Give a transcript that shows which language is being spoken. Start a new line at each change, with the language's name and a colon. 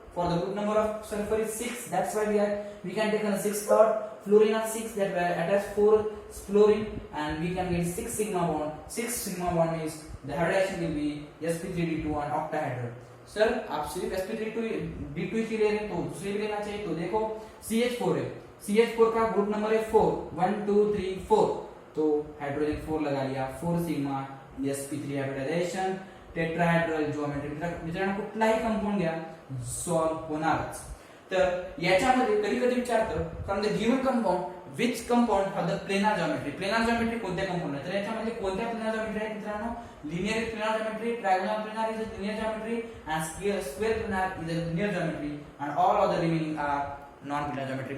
English: For the group number of sulfur is 6, that's why we can take a 6 dot. Fluorine are 6, that we attach 4 fluorine and we can get 6 sigma bond. 6 sigma bond means the hybridization will be sp3d2 and octahedral.
Hindi: Sir आप सिर्फ sp3d2 ही ले रहे हैं तो दूसरे भी लेना चाहिए. तो देखो CH4 है, CH4 का ग्रुप नंबर है 4, 1 2 3 4, तो हाइड्रोजन 4 लगा लिया. 4 सिग्मा sp3 हाइब्रिडायझेशन टेट्राहेड्रल ज्योमेट्री.
Marathi: मित्रांनो कुठलाही कंपाऊंड घ्या सॉल्व्ह होणारच. तर याच्यामध्ये कधी कधी विचारतं
English: From the given compound which compound for the planar geometry.
Marathi: Planar geometry कोणत्या कंपाऊंड आहे, तर याच्यामध्ये कोणत्या प्लेनार ज्योमेट्री आहे मित्रांनो,
English: Linear planar geometry, trigonal planar is a linear geometry and square planar is a linear geometry and all other remaining are non planar geometry.